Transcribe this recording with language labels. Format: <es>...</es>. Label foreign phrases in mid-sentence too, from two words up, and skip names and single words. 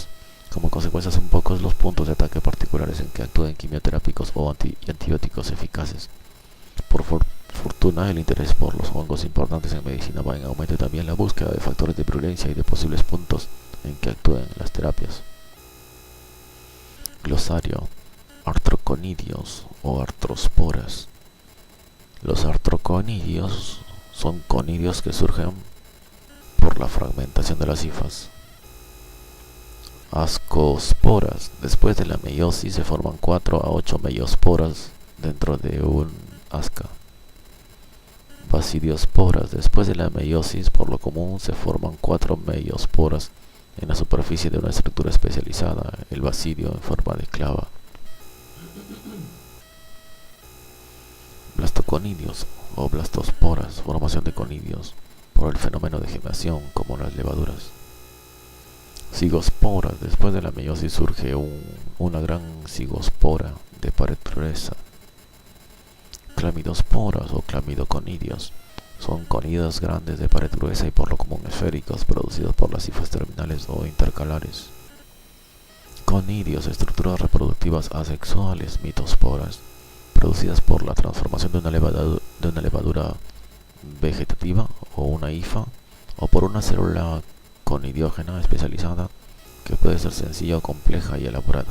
<es>Como consecuencia, son pocos los puntos de ataque particulares en que actúen quimioterápicos o antibióticos eficaces. Por fortuna, el interés por los hongos importantes en medicina va en aumento y también la búsqueda de factores de virulencia y de posibles puntos en que actúen las terapias. Glosario: artroconidios o artrosporas. Los artroconidios son conidios que surgen por la fragmentación de las hifas. Ascosporas: después de la meiosis se forman 4 a 8 meiosporas dentro de un asca. Basidiosporas: después de la meiosis, por lo común se forman 4 meiosporas en la superficie de una estructura especializada, el basidio en forma de clava. Blastoconidios o blastosporas: formación de conidios por el fenómeno de germinación como las levaduras. Cigosporas: después de la meiosis surge una gran cigospora de pared gruesa. Clamidosporas o clamidoconidios: son conidios grandes de pared gruesa y por lo común esféricos, producidos por las hifas terminales o intercalares. Conidios: estructuras reproductivas asexuales, mitosporas, producidas por la transformación de una levadura vegetativa o una hifa, o por una célula conidiógena especializada que puede ser sencilla o compleja y elaborada.</es>